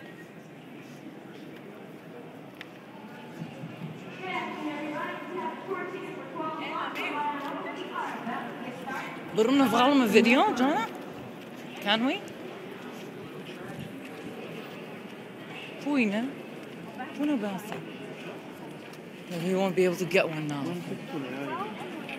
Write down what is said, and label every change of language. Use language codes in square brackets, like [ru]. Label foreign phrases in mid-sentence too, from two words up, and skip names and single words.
[el] Μπορούμε να βγάλουμε βίντεο, Τζόνα? [en] Can we? [el] Πού είναι? Πού είναι ο Μπάσι? [en] We won't be able to get one now.